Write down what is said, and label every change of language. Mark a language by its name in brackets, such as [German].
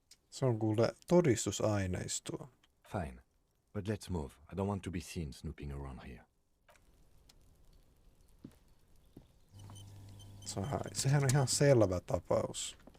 [Finnish] Se on kuule todistusaineistoa. [English] Fine, but let's move. I don't want to be seen snooping around here. [Finnish] Sehän on ihan selvä tapaus.